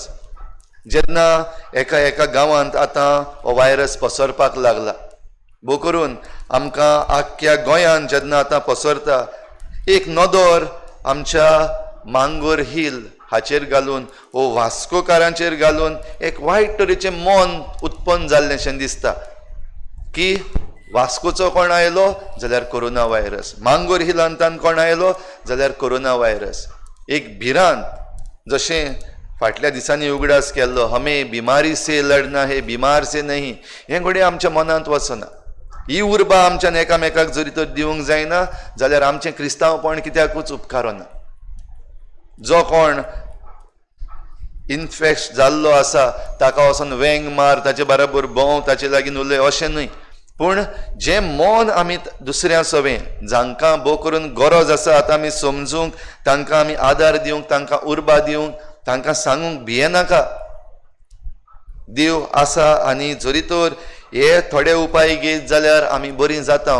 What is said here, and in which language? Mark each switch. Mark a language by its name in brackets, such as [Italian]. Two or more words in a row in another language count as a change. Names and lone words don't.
[Konkani] जेन्ना एका गांवांत आतां हो व्हायरस पसरपाक लागला, भोव करून आमकां आख्ख्या गोंयांत जेन्ना आतां पसरता, एक नदर आमच्या मांगोर हिल हाचेर घालून, वो वास्कोकारांचेर घालून एक वायट तरेचें मन उत्पन्न जाल्लेशें दिसता की वास्कोचो कोण आयलो जाल्यार कोरोना व्हायरस, मांगोर हिलांतान कोण आयलो जाल्यार कोरोना व्हायरस. एक भिरांत, जशें फाटल्या दिसांनी उगडास केल्लो, [Hindi] हमें बिमारी से लढना है, बीमार से नहीं, [Konkani] हें घडये आमच्या मनांत वचना. ही उर्बा आमच्यान एकामेकाक जरी तर दिवंक जायना जाल्यार आमचें क्रिस्तांवपण कित्याकूच उपकारोना. जो कोण इन्फेक्ट जाल्लो आसा ताका वचून वेंग मार, ताचे बराबर भोंव, ताचे लागीं उलय अशें न्हय, पूण जें मन आमी दुसऱ्या सवें जांकां भोव करून गरज आसा आतां आमी समजूंक, तांकां आमी आदार दिवंक, तांकां उर्बा दिवंक, तांकां सांगूंक भियेनाका देव आसा आनी जरी तर हे थोडे उपाय घेत जाल्यार आमी बरीं जाता.